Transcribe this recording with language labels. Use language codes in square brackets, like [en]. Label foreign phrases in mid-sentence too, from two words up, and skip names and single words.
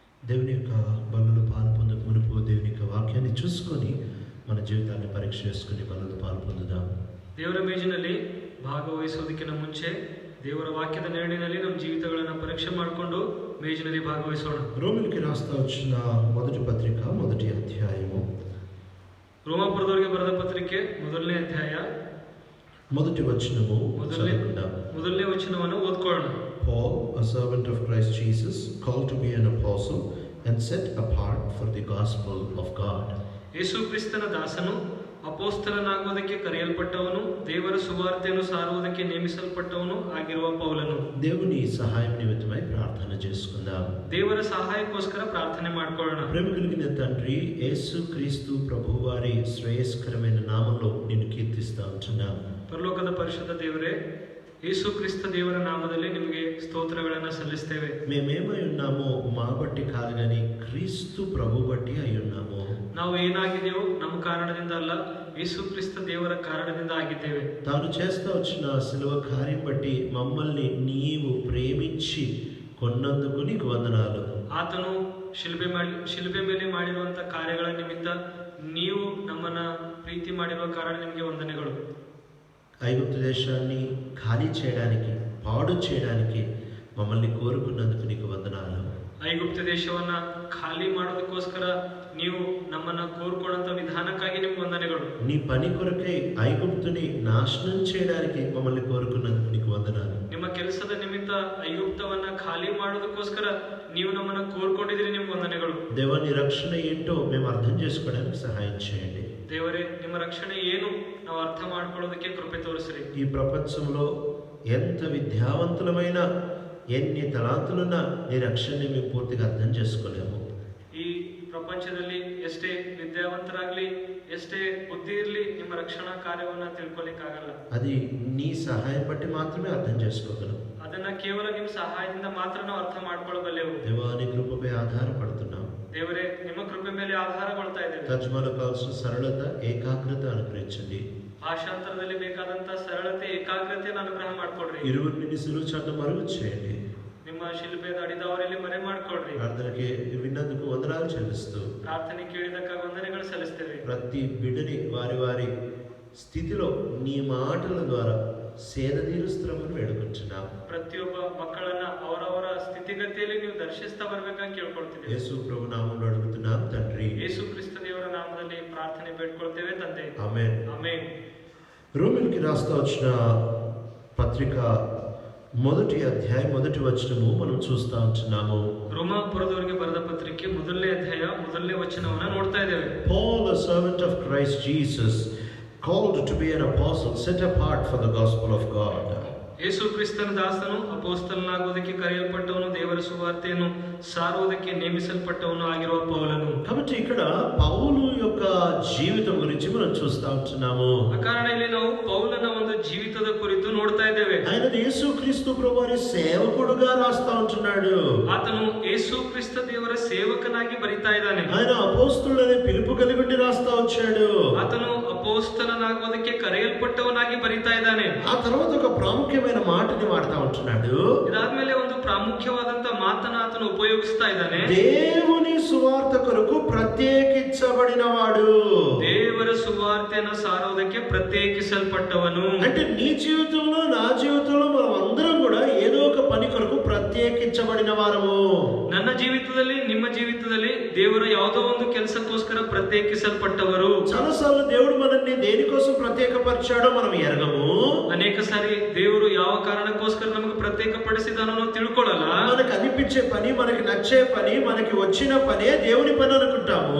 [te] దేవుని యొక్క బలులు పాలు పొందక మునుపు దేవుని యొక్క వాక్యాన్ని చూసుకొని మన జీవితాన్ని పరీక్ష చేసుకుని బలులు పాలు పొందుదాం. [kn] ದೇವರ ಮೇಜಿನಲ್ಲಿ ಭಾಗವಹಿಸೋದಕ್ಕಿಂತ ಮುಂಚೆ ದೇವರ ವಾಕ್ಯದ ನೆರಳಿನಲ್ಲಿ ನಮ್ಮ ಜೀವಿತಗಳನ್ನು ಪರೀಕ್ಷೆ ಮಾಡಿಕೊಂಡು ಮೇಜಿನಲ್ಲಿ ಭಾಗವಹಿಸೋಣ. [te] రోమిలికి రాస్తా వచ్చిన మొదటి పత్రిక మొదటి అధ్యాయము [kn] ರೋಮಾಪುರದವರಿಗೆ ಬರೆದ ಪತ್ರಿಕೆ ಮೊದಲನೇ ಅಧ್ಯಾಯ [te] మొదటి వచనము చదువుకుందాం. [kn] ಮೊದಲನೇ ವಚನವನ್ನು ಓದ್ಕೊಳ್ಳೋಣ. [en] Paul, a servant of Christ Jesus, called to be an apostle and set apart for the gospel of God. [kn] ಯೇಸು ಕ್ರಿಸ್ತನ ದಾಸನು ಅಪೊಸ್ತಲನಾಗುವುದಕ್ಕೆ ಕರೆಯಲ್ಪಟ್ಟವನು ದೇವರ ಸುವಾರ್ತೆಯನ್ನು ಸಾರುವುದಕ್ಕೆ ನೇಮಿಸಲ್ಪಟ್ಟವನು ಆಗಿರುವ ಪೌಲನು. [te] దేవుని సహాయం నిమిత్తమై ప్రార్థన చేసుకుందాం. [kn] ದೇವರ ಸಹಾಯಕ್ಕೋಸ್ಕರ ಪ್ರಾರ್ಥನೆ ಮಾಡ್ಕೊಳ್ಳೋಣ. [te] ప్రేమ కలిగిన తండ్రి యేసు క్రీస్తు ప్రభువారి శ్రేయస్కరమైన నామంలో నిన్ను కీర్తిస్తా ఉంటున్నాం. [kn] ಪರಲೋಕದ ಪರಿಶುದ್ಧ ದೇವರೇ, ಯೇಸು ಕ್ರಿಸ್ತ ದೇವರ ನಾಮದಲ್ಲಿ ನಿಮಗೆ ಸ್ತೋತ್ರಗಳನ್ನು ಸಲ್ಲಿಸ್ತೇವೆ. [te] మేమేమై ఉన్నామో మా బట్టి కాదు కానీ క్రీస్తు ప్రభు బట్టి అయి ఉన్నాము. [kn] ನಾವು ಏನಾಗಿದೆಯೋ ನಮ್ಮ ಕಾರಣದಿಂದ ಅಲ್ಲ, ಯೇಸು ಕ್ರಿಸ್ತ ದೇವರ ಕಾರಣದಿಂದ ಆಗಿದ್ದೇವೆ. [te] తాను చేస్తా వచ్చిన శిలువ కార్యం బట్టి మమ్మల్ని నీవు ప్రేమించి కొన్నందుకు నీకు వందనాలు. [kn] ಆತನು ಶಿಲುಬೆ ಮೇಲೆ ಮಾಡಿರುವಂತ ಕಾರ್ಯಗಳ ನಿಮಿತ್ತ ನೀವು ನಮ್ಮನ್ನ ಪ್ರೀತಿ ಮಾಡಿರುವ ಕಾರಣ ನಿಮಗೆ ವಂದನೆಗಳು. [te] ఐగుప్తు దేశాన్ని ఖాళీ చేయడానికి పాడు చేయడానికి మమ్మల్ని కోరుకున్నందుకు నీకు వందనాలు. [kn] ಐಗುಪ್ತ ದೇಶವನ್ನ ಖಾಲಿ ಮಾಡೋದಕ್ಕೋಸ್ಕರ ನೀವು ನಮ್ಮನ್ನ ಕೋರ್ಕೊಳ್ಳುವಂತ ವಿಧಾನಕ್ಕಾಗಿ ನಿಮ್ಗೆ ವಂದನೆಗಳು. [te] నీ పని కొరకై ఐగుప్తుని నాశనం చేయడానికి మమ్మల్ని కోరుకున్నందుకు నీకు వందనాలు. [kn] ನಿಮ್ಮ ಕೆಲಸದ ನಿಮಿತ್ತ ಐಗುಪ್ತವನ್ನ ಖಾಲಿ ಮಾಡೋದಕ್ಕೋಸ್ಕರ ನೀವು ನಮ್ಮನ್ನ ಕೋರ್ಕೊಂಡಿದ್ದೀರಿ, ನಿಮ್ಗೆ ವಂದನೆಗಳು. [te] దేవాని రక్షణ ఏంటో మేము అర్థం చేసుకోవడానికి సహాయం చేయండి. [kn] ದೇವರೇ, ನಿಮ್ಮ ರಕ್ಷಣೆ ಏನು ನಾವು ಅರ್ಥ ಮಾಡ್ಕೊಳ್ಳೋದಕ್ಕೆ ಕೃಪೆ ತೋರಿಸ್ರಿ. [te] ఈ ప్రపంచంలో ఎంత విద్యావంతులమైన ఎన్ని తలాంతులున్నా నీ రక్షణని మేము పూర్తిగా అర్థం చేసుకోలేము. [kn] ಈ ಪ್ರಪಂಚದಲ್ಲಿ ಎಷ್ಟೇ ವಿದ್ಯಾವಂತರಾಗ್ಲಿ, ಎಷ್ಟೇ ಬುದ್ಧಿ ಇರಲಿ, ನಿಮ್ಮ ರಕ್ಷಣಾ ಕಾರ್ಯವನ್ನ ತಿಳ್ಕೊಲಿಕ್ಕಾಗಲ್ಲ. [te] అది నీ సహాయం బట్టి మాత్రమే అర్థం చేసుకోగలం. [kn] ಅದನ್ನ ಕೇವಲ ನಿಮ್ಮ ಸಹಾಯದಿಂದ ಮಾತ್ರ ನಾವು ಅರ್ಥ ಮಾಡ್ಕೊಳ್ಳಬಲ್ಲೆವು. [te] దేవాని కృపపై ఆధారపడుతున్నాం. [kn] ದೇವರೇ, ನಿಮ್ಮ ಕೃಪೆ ಮೇಲೆ ಆಧಾರಗೊಳ್ತಾ ಇದ್ದೇವೆ. [te] తర్జుమాలో కావాల్సిన సరళత ఏకాగ్రత అనుగ్రహించండి. [kn] ಭಾಷಾಂತರದಲ್ಲಿ ಬೇಕಾದಂತ ಸರಳತೆ, ಏಕಾಗ್ರತೆಯನ್ನು ಅನುಗ್ರಹ ಮಾಡ್ಕೊಡ್ರಿ. [te] ఇరువురిని సులువు చాట మరుగు చేయండి. [kn] ನಿಮ್ಮ ಶಿಲ್ಪೆದ ಅಡಿದವರಲ್ಲಿ ಮರೆ ಮಾಡ್ಕೊಡ್ರಿ. [te] ప్రార్థనకి విన్నందుకు వందనాలు చెల్లిస్తూ [kn] ಪ್ರಾರ್ಥನೆ ಕೇಳಿದಕ್ಕಾಗಿ ವಂದನೆಗಳು ಸಲ್ಲಿಸ್ತೇವೆ. [te] ప్రతి బిడ్డని వారి వారి స్థితిలో నీ మాటల ద్వారా సేద తీరుస్తామని వేడుకుంటున్నాం. [kn] ಪ್ರತಿಯೊಬ್ಬ ಮಕ್ಕಳನ್ನ ಅವರವರ ಸ್ಥಿತಿಗತಿಯಲ್ಲಿ ನೀವು ದರ್ಶಿಸ್ತಾ ಬರ್ಬೇಕಂತ ಕೇಳ್ಕೊಳ್ತೀವಿ. [te] యేసు ప్రభు నామములో అడుగుతున్నాం తండ్రి. [kn] ಯೇಸು ಕ್ರಿಸ್ತ ದೇವರ ನಾಮದಲ್ಲಿ ಪ್ರಾರ್ಥನೆ ಬೇಡ್ಕೊಳ್ತೇವೆ ತಂದೆ. [te] ఆమేన్. [kn] ಆಮೆನ್. [te] రోమిలికి రాస్తా వచ్చిన పత్రిక మొదటి అధ్యాయం మొదటి వచనము మనం చూస్తా ఉంటున్నాము. [kn] ರೋಮಾಪುರದವರಿಗೆ ಬರೆದ ಪತ್ರಿಕೆ ಮೊದಲನೇ ಅಧ್ಯಾಯ ಮೊದಲನೇ ವಚನವನ್ನ ನೋಡ್ತಾ ಇದ್ದೇವೆ. [en] Paul, a servant of Christ Jesus, called to be an apostle, set apart for the gospel of God. [kn] ಯೇಸು ಕ್ರಿಸ್ತನ ದಾಸನು ಅಪೊಸ್ತಲನಾಗುವುದಕ್ಕೆ ಕರೆಯಲ್ಪಟ್ಟವನು ದೇವರ ಸುವಾರ್ತೆಯನ್ನು ಸಾರುವುದಕ್ಕೆ ನೇಮಿಸಲ್ಪಟ್ಟವನು ಆಗಿರುವ ಪೌಲನು. [te] కాబట్టి ఇక్కడ పౌలు యొక్క జీవితం గురించి మనం చూస్తా ఉంటున్నాము. [kn] ಆ ಕಾರಣ ಇಲ್ಲಿ ನಾವು పౌలನ ಒಂದು ಜೀವಿತದ ಕುರಿತು ನೋಡ್ತಾ ಇದ್ದೇವೆ. [te] ఆయన యేసుక్రీస్తు ప్రభువారి సేవకుడుగా రాస్తా ఉంటున్నాడు. [kn] ಆತನು ಯೇಸು ಕ್ರಿಸ್ತ ದೇವರ ಸೇವಕನಾಗಿ ಬರಿತಾ ಇದ್ದಾನೆ. [te] ఆయన అపోస్తులనే పిలుపు కలిగి ఉండి రాస్తా వచ్చాడు. [kn] ಆತನು ಅಪೊಸ್ತಲನಾಗುವುದಕ್ಕೆ ಕರೆಯಲ್ಪಟ್ಟವನಾಗಿ ಬರಿತಾ ಇದ್ದಾನೆ. [te] ఆ తర్వాత ఒక ప్రాముఖ్యమైన మాటని వాడుతా ఉంటున్నాడు. [kn] ಇದಾದ್ಮೇಲೆ ಒಂದು ಪ್ರಾಮುಖ್ಯವಾದಂತ ಮಾತನ್ನ ಆತನು ಉಪಯೋಗಿಸ್ತಾ ಇದ್ದಾನೆ. [te] దేవుని సువార్త కొరకు ప్రత్యేకించబడిన వాడు. [kn] ದೇವರ ಸುವಾರ್ತೆಯನ್ನು ಸಾರುವುದಕ್ಕೆ ಪ್ರತ್ಯೇಕಿಸಲ್ಪಟ್ಟವನು. [te] అంటే నీ జీవితంలో నా జీవితంలో మనం అందరం కూడా ఏదో ఒక పని కొరకు ప్రత్యేకించబడిన వారము. [kn] ನನ್ನ ಜೀವಿತದಲ್ಲಿ, ನಿಮ್ಮ ಜೀವಿತದಲ್ಲಿ ದೇವರು ಯಾವುದೋ ಒಂದು ಕೆಲಸಕ್ಕೋಸ್ಕರ ಪ್ರತ್ಯೇಕಿಸಲ್ಪಟ್ಟವರು. [te] చాలాసార్లు దేవుడు మనల్ని దేనికోసం ప్రత్యేకపరిచాడో మనం ఎరగము. [kn] ಅನೇಕ ಸಾರಿ ದೇವರು ಯಾವ ಕಾರಣಕ್ಕೋಸ್ಕರ ನಮಗೆ ಪ್ರತ್ಯೇಕಪಡಿಸಿದಾನೋ ನಾವು ತಿಳ್ಕೊಳ್ಳಲ್ಲ. [te] మనకు అనిపించే పని, మనకి నచ్చే పని, మనకి వచ్చిన పనే దేవుని పని అనుకుంటాము.